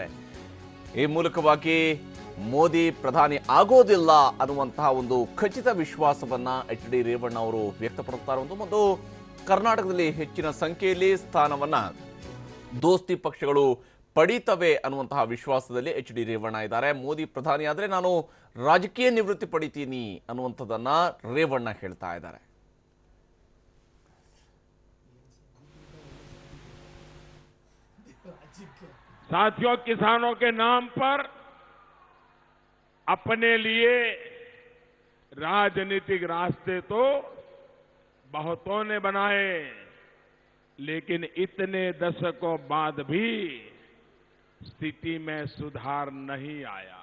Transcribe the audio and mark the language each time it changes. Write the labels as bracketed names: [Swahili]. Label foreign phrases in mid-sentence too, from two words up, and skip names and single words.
[Kannada] ಈ ಮೂಲಕವಾಗಿ ಮೋದಿ ಪ್ರಧಾನಿ ಆಗೋದಿಲ್ಲ ಅನ್ನುವಂತಹ ಒಂದು ಖಚಿತ ವಿಶ್ವಾಸವನ್ನ ಎಚ್ ಡಿ ರೇವಣ್ಣ ಅವರು ವ್ಯಕ್ತಪಡಿಸ್ತಾ ಇರುವುದು ಮತ್ತು ಕರ್ನಾಟಕದಲ್ಲಿ ಹೆಚ್ಚಿನ ಸಂಖ್ಯೆಯಲ್ಲಿ ಸ್ಥಾನವನ್ನ ದೋಸ್ತಿ ಪಕ್ಷಗಳು ಪಡೀತವೆ ಅನ್ನುವಂತಹ ವಿಶ್ವಾಸದಲ್ಲಿ ಎಚ್ ಡಿ ರೇವಣ್ಣ ಇದ್ದಾರೆ. ಮೋದಿ ಪ್ರಧಾನಿ ಆದರೆ ನಾನು ರಾಜಕೀಯ ನಿವೃತ್ತಿ ಪಡಿತೀನಿ ಅನ್ನುವಂಥದ್ದನ್ನ ರೇವಣ್ಣ ಹೇಳ್ತಾ ಇದ್ದಾರೆ. [Hindi] साथियों, किसानों के नाम पर अपने लिए राजनीतिक रास्ते तो बहुतों ने बनाए, लेकिन इतने दशकों बाद भी स्थिति में सुधार नहीं आया।